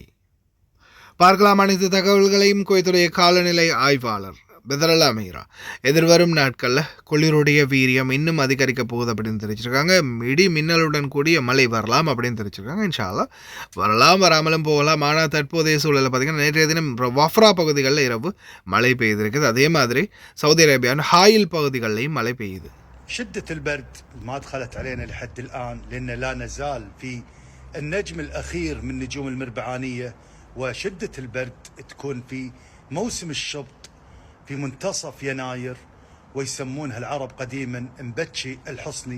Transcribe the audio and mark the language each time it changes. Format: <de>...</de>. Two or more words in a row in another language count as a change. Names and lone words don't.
<ta>பார்க்கலாம் அனைத்து தகவல்களையும் குவைத்துடைய காலநிலை ஆய்வாளர் பெதரல் அமீரா எதிர்வரும் நாட்களில் குளிருடைய வீரியம் இன்னும் அதிகரிக்க போகுது அப்படின்னு தெரிவிச்சிருக்காங்க. இடி மின்னலுடன் கூடிய மழை வரலாம் அப்படின்னு தெரிவிச்சிருக்காங்க.</ta> <ar>إن شاء الله</ar> <ta>வரலாம், வராமலும் போகலாம். ஆனால் தற்போதைய சூழலில் பார்த்திங்கன்னா நேற்றைய தினம் வஃப்ரா பகுதிகளில் இரவு மழை பெய்திருக்குது. அதே மாதிரி சவுதி அரேபியாவின் ஹாயில் பகுதிகளிலையும் மழை பெய்யுது.</ta> <ar>شدة البرد ما دخلت علينا لحد الآن لأن لا نزال في النجم الأخير من نجوم المربعانية، وشدة البرد تكون في موسم الشبط في منتصف يناير، ويسمونها العرب قديما مبتشي الحصني.</ar>